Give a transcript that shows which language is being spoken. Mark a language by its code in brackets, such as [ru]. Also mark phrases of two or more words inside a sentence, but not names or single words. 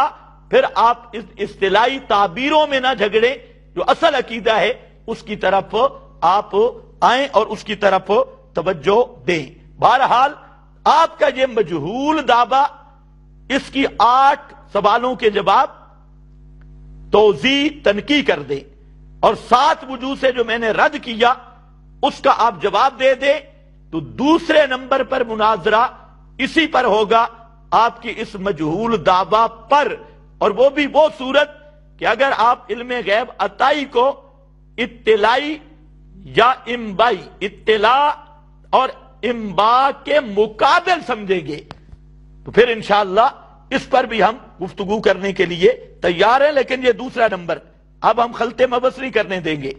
[ur] پھر آپ اس اصطلاحی تعبیروں میں نہ جھگڑیں، جو اصل عقیدہ ہے اس کی طرف آپ آئیں اور اس کی طرف توجہ دیں. بہرحال آپ کا یہ مجہول دعویٰ اس کی 8 سوالوں کے جواب توضیح تنقیح کر دیں اور 7 وجوہ سے جو میں نے رد کیا اس کا آپ جواب دے دیں، تو دوسرے نمبر پر مناظرہ اسی پر ہوگا، آپ کی اس مجہول دعویٰ پر، اور وہ بھی وہ صورت کہ اگر آپ علم غیب عطائی کو اطلاعی یا انبائی، اطلاع اور انباء کے مقابل سمجھیں گے تو پھر انشاءاللہ اس پر بھی ہم گفتگو کرنے کے لیے تیار ہیں، لیکن یہ دوسرا نمبر اب ہم خلط مبس نہیں کرنے دیں گے۔